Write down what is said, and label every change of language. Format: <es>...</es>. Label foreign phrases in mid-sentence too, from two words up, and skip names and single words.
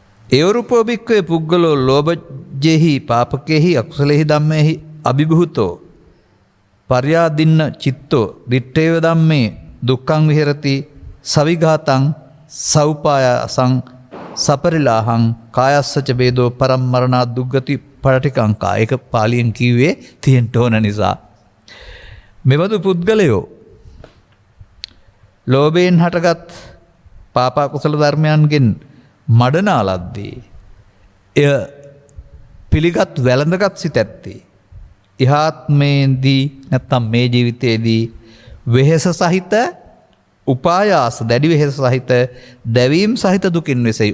<pi>ඒවරූපෝ භික්ඛවේ පුද්ගලෝ ලෝභජෙහි පාපකේහි අකුසලෙහි ධම්මේහි අභිභූතෝ පර්යාදින්න චිත්තෝ දිත්තේව ධම්මේ දුක්ඛං විහෙරති සවිඝාතං සෞපායසං සපරිලාහං කායස්සච වේදෝ පරම්මරණා දුග්ගති පරටිකංකා.</pi> <si>ඒක පාලියෙන් කිව්වේ තියෙන්න ඕන නිසා. මෙබඳු පුද්ගලයෝ ලෝභයෙන් හටගත් පාප කුසල ධර්මයන්ගෙන් මඩනා ලද්දේ එය පිළිගත් වැළඳගත් සිත ඇත්තේ ඉහාත්මේදී නැත්තම් මේ ජීවිතයේදී වෙහෙස සහිත උපායාස දැඩි වෙහෙස සහිත දැවීම් සහිත දුකින් වෙසෙයි.</si>